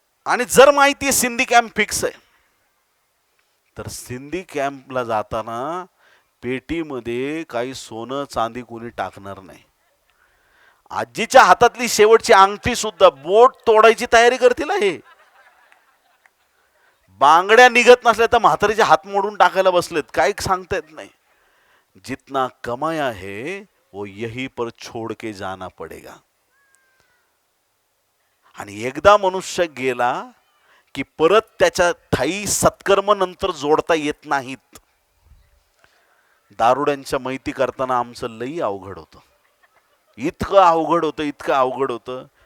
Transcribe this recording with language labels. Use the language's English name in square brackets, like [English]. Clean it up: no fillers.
[Marathi] आणि जर माहिती आहे सिंधी कॅम्प फिक्स आहे, तर सिंधी कॅम्पला जाताना पेटीमध्ये काही सोनं चांदी कोणी टाकणार नाही. आजीच्या हातातली शेवटची अंगठी सुद्धा बोट तोडायची तयारी करतील. हे बांगड्या निघत नसल्या तर म्हातारीचे हात मोडून टाकायला बसलेत. काही सांगता येत नाही. [Hindi] जितना कमाया है वो यही पर छोड़ के जाना पडेगा. [Marathi] आणि एकदा मनुष्य गेला की परत त्याच्या ठाई सत्कर्म नंतर जोडता येत नाहीत. दारुड्यांच्या मैती करताना आमचं लई अवघड होतं. इतकं अवघड होतं.